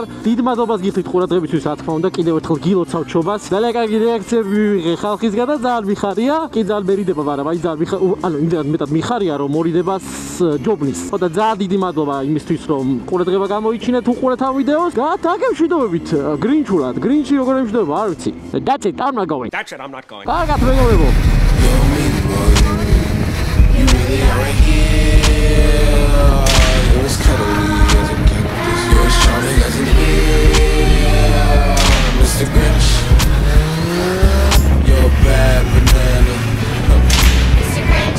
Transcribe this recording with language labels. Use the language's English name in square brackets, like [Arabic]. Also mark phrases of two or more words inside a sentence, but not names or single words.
[Georgian] დიდ მადლობას გიხდით ყურადღებისთვის, რა თქმა უნდა, კიდევ ერთხელ გილოცავთ შობას. ძალიან კარგი რეაქციები ვიღე ხალხისგან და ძალიან მიხარია. კი ძალიან მერიდება, მაგრამ აი ძალიან ანუ იმდენად მეტად მიხარია, რომ მორიდებას ჯობნის. ხო და ძალიან დიდი მადლობა იმისთვის, რომ ყურადღება გამოიჩინეთ უყურეთ ამ ვიდეოს. გაგემშვიდობებით გრინჩულად. გრინჩი როგორ ემშვიდობა, არ ვიცი. [English] That's it, I'm not going. That's it, I'm not going. [Georgian] კარგად მეგობრებო. [English] You really are here. You're as cuddly as a cactus. You're as charming as an ear. Mr. Grinch. You're a bad banana. Mr. Grinch.